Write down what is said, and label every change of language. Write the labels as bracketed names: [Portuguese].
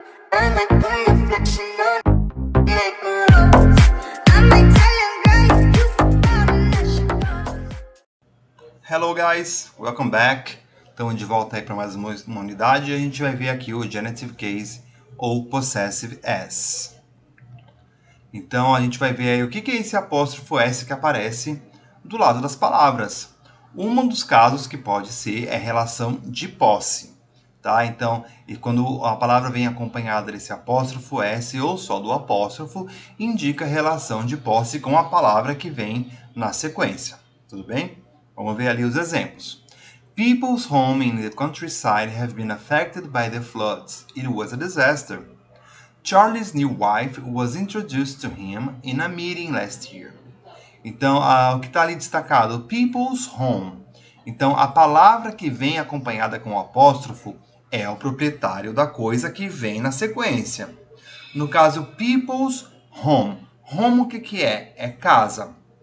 [English] shine like a reflection on like a rose. I'm Italian girl, you got a nation. Hello guys, welcome back. [Portuguese] Estamos de volta aí para mais uma unidade e a gente vai ver aqui o genitive case ou possessive s. Então a gente vai ver aí o que é esse apóstrofo s que aparece do lado das palavras. Um dos casos que pode ser é relação de posse, tá? Então, e quando a palavra vem acompanhada desse apóstrofo s ou só do apóstrofo, indica relação de posse com a palavra que vem na sequência. Tudo bem? Vamos ver ali os exemplos. [English] People's homes in the countryside have been affected by the floods. It was a disaster. Charlie's new wife was introduced to him in a meeting last year. [Portuguese] Então, o que está ali destacado? [English] People's home. [Portuguese] Então, a palavra que vem acompanhada com o apóstrofo é o proprietário da coisa que vem na sequência. No caso, [English] people's home. [Portuguese] Home o que é? É casa.